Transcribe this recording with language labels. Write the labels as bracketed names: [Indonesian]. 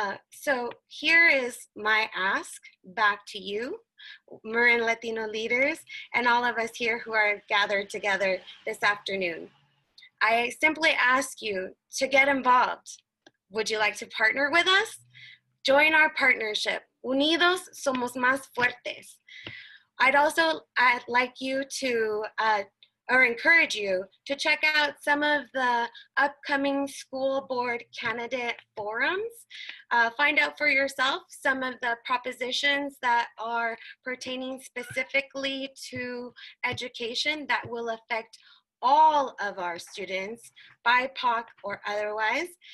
[English] So here is my ask back to you, Marin Latino leaders, and all of us here who are gathered together this afternoon. I simply ask you to get involved. Would you like to partner with us? Join our partnership. [Spanish] Unidos somos más fuertes. [English] I'd like you to, or encourage you to check out some of the upcoming school board candidate forums. Find out for yourself some of the propositions that are pertaining specifically to education that will affect all of our students, BIPOC or otherwise.